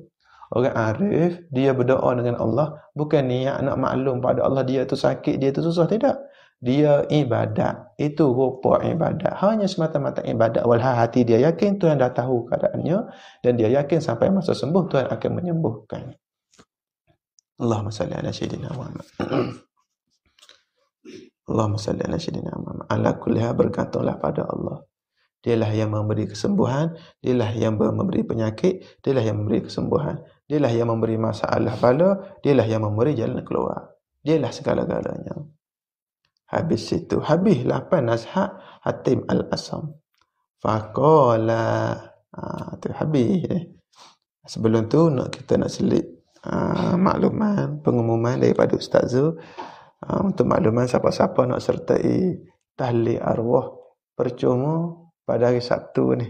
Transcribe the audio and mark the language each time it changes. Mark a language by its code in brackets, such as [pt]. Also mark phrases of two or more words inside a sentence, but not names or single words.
[ms] Orang arif, dia berdoa dengan Allah. Bukan niat nak maklum pada Allah dia tu sakit, dia tu susah. Tidak. Dia ibadat. Itu rupa ibadat. Hanya semata-mata ibadat. Walhal hati dia yakin Tuhan dah tahu keadaannya. Dan dia yakin sampai masa sembuh Tuhan akan menyembuhkan. [ar] اللهم صل على سيدنا محمد. اللهم صل على سيدنا محمد. على كلها [ms] bergantunglah pada Allah. Dialah yang memberi kesembuhan. Dialah yang memberi penyakit. Dialah yang memberi kesembuhan. Dialah yang memberi masalah bala. Dialah yang memberi jalan keluar. Dialah segala-galanya. Habis itu. Habislah apa nasihat Hatim Al-Asam. Faqala. Tu habis. Sebelum tu kita nak selit makluman, pengumuman daripada Ustaz Zul. Untuk makluman siapa-siapa nak sertai tahlil arwah percuma pada hari Sabtu ni.